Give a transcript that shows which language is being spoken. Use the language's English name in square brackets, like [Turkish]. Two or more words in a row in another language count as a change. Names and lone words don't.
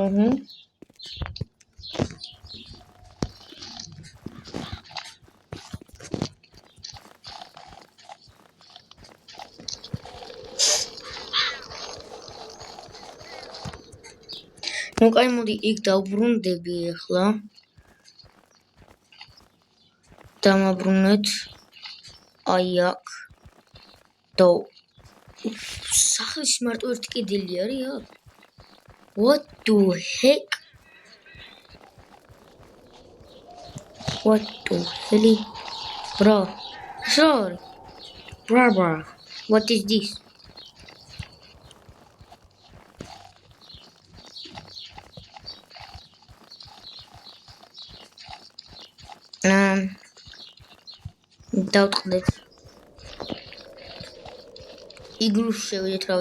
[Georgian] ნუ კაი მოდი იქ დავბრუნდები ახლა. დამაბრუნეთ. აი აქ. და სახლის მარტო ერთი კედელი არის აქ. [English] What the heck? What the hell? Bro. Sorry. Bravo. What is this? [Georgian] დავწყდეთ. იგლუს შევიდეთ რავი.